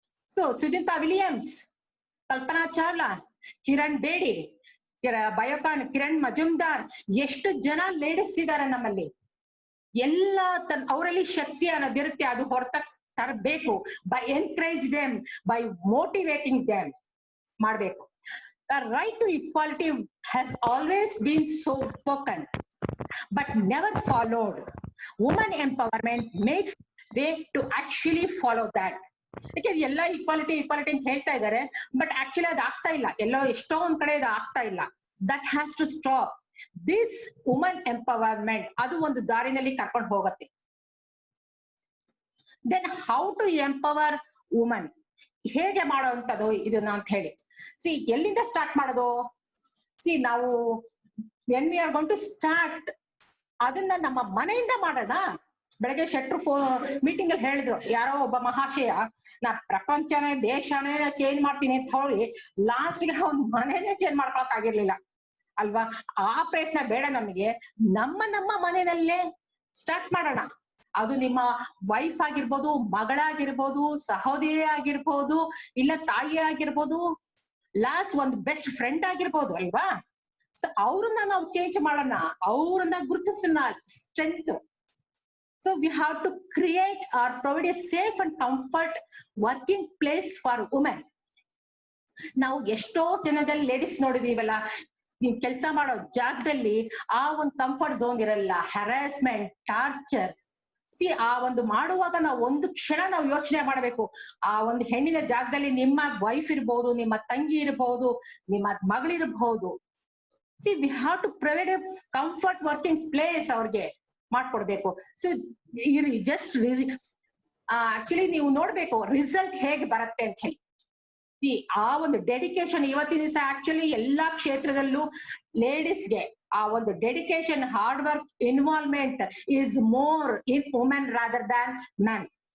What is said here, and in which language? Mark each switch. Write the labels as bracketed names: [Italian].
[Kannada] Sunita Williams, Kalpana Chawla, Kiran Bedi, Biocon Kiran Majumdar, ಎಷ್ಟು ಜನ ladies ಇದಾರೆ ನಮ್ಮಲ್ಲಿ. ಎಲ್ಲ ಅವರಲ್ಲಿ ಶಕ್ತಿ ಅನ್ನೋದಿರುತ್ತೆ, ಅದು ಹೊರತ ತರಬೇಕು. [English] by encourage them, by motivating them [Kannada] ಮಾಡ್ಬೇಕು. [English] The right to equality has always been so spoken, but never followed. Woman empowerment makes them to actually follow that. [Kannada] ಯಾಕೆ ಎಲ್ಲ ಈಕ್ವಾಲಿಟಿ ಈಕ್ವಾಲಿಟಿ ಅಂತ ಹೇಳ್ತಾ ಇದ್ದಾರೆ, ಬಟ್ ಆಕ್ಚುಲಿ ಅದು ಆಗ್ತಾ ಇಲ್ಲ. ಎಲ್ಲೋ ಎಷ್ಟೋ ಒಂದ್ ಕಡೆ ಅದು ಆಗ್ತಾ ಇಲ್ಲ. [English] That has to stop. [Kannada] This woman empowerment ಅದು ಒಂದು ದಾರಿನಲ್ಲಿ ಕರ್ಕೊಂಡು ಹೋಗುತ್ತೆ. [English] then how to empower woman, [Kannada] ಹೇಗೆ ಮಾಡೋವಂಥದ್ದು ಇದನ್ನ ಅಂತ ಹೇಳಿ. ಎಲ್ಲಿಂದ ಸ್ಟಾರ್ಟ್ ಮಾಡೋದು? ನಾವು [English] when we are going to start, [Kannada] ಅದನ್ನ ನಮ್ಮ ಮನೆಯಿಂದ ಮಾಡೋಣ. ಬೆಳಗ್ಗೆ ಶೆಟ್ರು ಮೀಟಿಂಗ್ ಅಲ್ಲಿ ಹೇಳಿದ್ರು, ಯಾರೋ ಒಬ್ಬ ಮಹಾಶಯ, ನಾ ಪ್ರಪಂಚನೇ ದೇಶನೇ ಚೇಂಜ್ ಮಾಡ್ತೀನಿ ಅಂತ ಹೇಳಿ ಲಾಸ್ಟ್ ಗೆ ಅವ್ನ ಮನೆನೇ ಚೇಂಜ್ ಮಾಡ್ಕೊಳಕ್ ಆಗಿರ್ಲಿಲ್ಲ. ಅಲ್ವಾ? ಆ ಪ್ರಯತ್ನ ಬೇಡ ನಮಗೆ. ನಮ್ಮ ಮನೆಯಲ್ಲೇ ಸ್ಟಾರ್ಟ್ ಮಾಡೋಣ. ಅದು ನಿಮ್ಮ ವೈಫ್ ಆಗಿರ್ಬೋದು, ಮಗಳಾಗಿರ್ಬೋದು, ಸಹೋದರಿ ಆಗಿರ್ಬೋದು, ಇಲ್ಲ ತಾಯಿ ಆಗಿರ್ಬೋದು, ಲಾಸ್ಟ್ ಒಂದು ಬೆಸ್ಟ್ ಫ್ರೆಂಡ್ ಆಗಿರ್ಬೋದು ಅಲ್ವಾ? ಸೊ ಅವ್ರನ್ನ ನಾವು ಚೇಂಜ್ ಮಾಡೋಣ, ಅವ್ರನ್ನ ಗುರುತಿಸೋಣ. [English] Strength. So we have to create or provide a safe and comfort working place for women. [Kannada] ನಾವು ಎಷ್ಟೋ ಜನದಲ್ಲಿ ಲೇಡೀಸ್ ನೋಡಿದೀವಲ್ಲ, ನೀವು ಕೆಲಸ ಮಾಡೋ ಜಾಗದಲ್ಲಿ ಆ ಒಂದು ಕಂಫರ್ಟ್ ಝೋನ್ ಇರಲ್ಲ. Harassment, torture. ಆ ಒಂದು ಮಾಡುವಾಗ ನಾವು ಒಂದು ಕ್ಷಣ ನಾವು ಯೋಚನೆ ಮಾಡಬೇಕು. ಆ ಒಂದು ಹೆಣ್ಣಿನ ಜಾಗದಲ್ಲಿ ನಿಮ್ಮ ವೈಫ್ ಇರ್ಬಹುದು, ನಿಮ್ಮ ತಂಗಿ ಇರಬಹುದು, ನಿಮ್ಮ ಮಗಳಿರಬಹುದು. [English] we have to provide a comfort working place [Kannada] ಅವ್ರಿಗೆ ಮಾಡ್ಕೊಡ್ಬೇಕು. ಸೊ ಜಸ್ಟ್ ಆಕ್ಚುಲಿ ನೀವು ನೋಡ್ಬೇಕು ರಿಸಲ್ಟ್ ಹೇಗೆ ಬರುತ್ತೆ ಅಂತ ಹೇಳಿ. ಆ ಒಂದು ಡೆಡಿಕೇಶನ್ ಇವತ್ತಿನ ದಿವಸ ಆಕ್ಚುಲಿ ಎಲ್ಲಾ ಕ್ಷೇತ್ರದಲ್ಲೂ ಲೇಡೀಸ್ಗೆ ಆ ಒಂದು dedication, hard work, involvement [English] Is more in women rather than men.